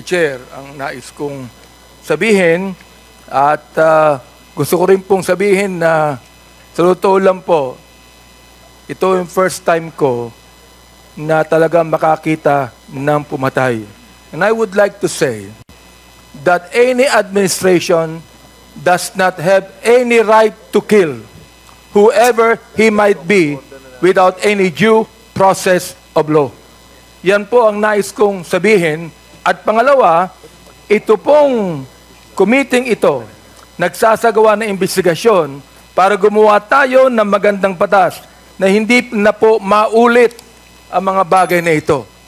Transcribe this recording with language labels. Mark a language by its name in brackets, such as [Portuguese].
[Filipino] Chair, ang nais kong sabihin at gusto ko rin pong sabihin na sa totoo lang po, ito yung first time ko na talagang makakita ng pumatay. [English] And I would like to say that any administration does not have any right to kill whoever he might be without any due process of law. [Filipino] Yan po ang nais kong sabihin. At pangalawa, ito pong committee ito, nagsasagawa ng investigasyon para gumawa tayo ng magandang batas na hindi na po maulit ang mga bagay na ito.